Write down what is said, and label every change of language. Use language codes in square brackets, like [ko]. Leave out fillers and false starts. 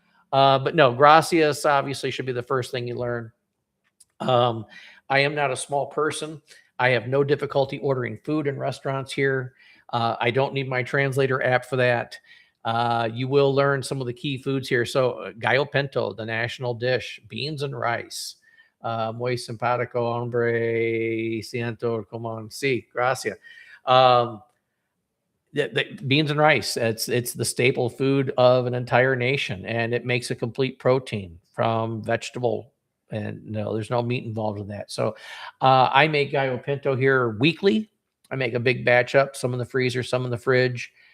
[en] But [es] no, gracias [en] obviously should be the first thing you learn. I am not a small person. I have no difficulty ordering food in restaurants here. I don't need my translator app for that. You will learn some of the key foods here. So gallo pinto, the national dish, beans and rice. [es] Muy simpático, hombre, siento como sí, gracias. [en] The beans and rice, it's the staple food of an entire nation, and it makes a complete protein from vegetable, and no, there's no meat involved in that. So I make gallo pinto here weekly. I make a big batch up, some in the freezer, some in the fridge.